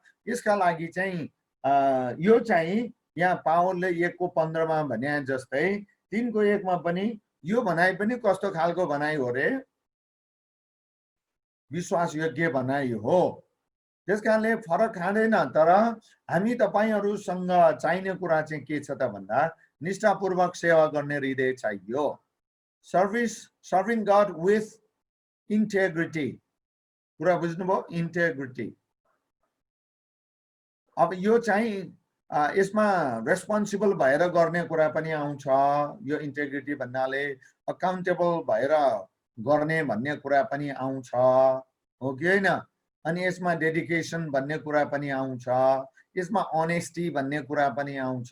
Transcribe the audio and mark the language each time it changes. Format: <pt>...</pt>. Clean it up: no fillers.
<ne>यसका लागि चाहिँ यो चाहिँ यहाँ पावलले 1:15 मा भने जस्तै 3:1 मा पनि यो भनाइ पनि कस्तो खालको भनाइ हो रे, विश्वास योग्य भनाइ हो। त्यसकारणले फरक खाँदैन। तर हामी तपाईहरुसँग चाहिने कुरा चाहिँ के छ त भन्दा निष्ठापूर्वक सेवा गर्ने हृदय चाहियो।</ne> <en>Serving god with integrity.</en> <ne>कुरा बुझ्नुभयो? इंटेग्रिटी। अब यो चाहिँ यसमा रेस्पोन्सिबल भएर गर्ने कुरा पनि आउँछ। यो इंटेग्रिटी भन्नाले अकाउन्टेबल भएर गर्ने भन्ने कुरा पनि आउँछ, हो कि हैन? अनि यसमा डेडिकेसन भन्ने कुरा पनि आउँछ, यसमा अनेस्टी भन्ने कुरा पनि आउँछ।</ne>